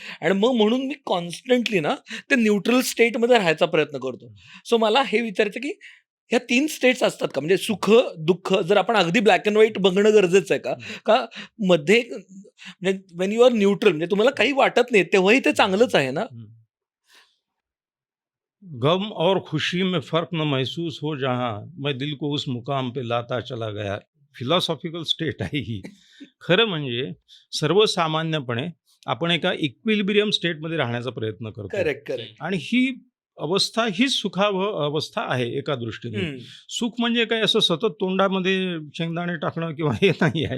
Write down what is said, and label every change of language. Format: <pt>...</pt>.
<mr>आणि मग म्हणून मी कॉन्स्टंटली ना ते न्यूट्रल स्टेटमध्ये राहायचा प्रयत्न करतो. सो मला हे विचारायचं की ह्या 3 स्टेट्स असतात का, म्हणजे सुख दुःख जर आपण अगदी ब्लॅक अँड व्हाईट बघणं गरजेचं आहे का मध्ये, म्हणजे</mr> <en>when you are neutral,</en> <mr>म्हणजे तुम्हाला काही वाटत नाही तेव्हाही ते चांगलंच आहे ना?</mr> <hi>गम और खुशी में फर्क न महसूस हो जहां, मैं दिल को उस मुकाम पे लाता चला गया.</hi> <mr>फिलॉसॉफिकल स्टेट आहे ही. खरं म्हणजे सर्वसामान्यपणे आपण एका इक्विलिब्रियम स्टेटमध्ये राहण्याचा प्रयत्न करतो. करेक्ट. आणि ही अवस्था ही सुखावह अवस्था आहे एका दृष्टीने. हम्म. सुख म्हणजे काय असं सतत तोंडामध्ये शेंगदाणे टाकणं किंवा हे नाही आहे.</mr>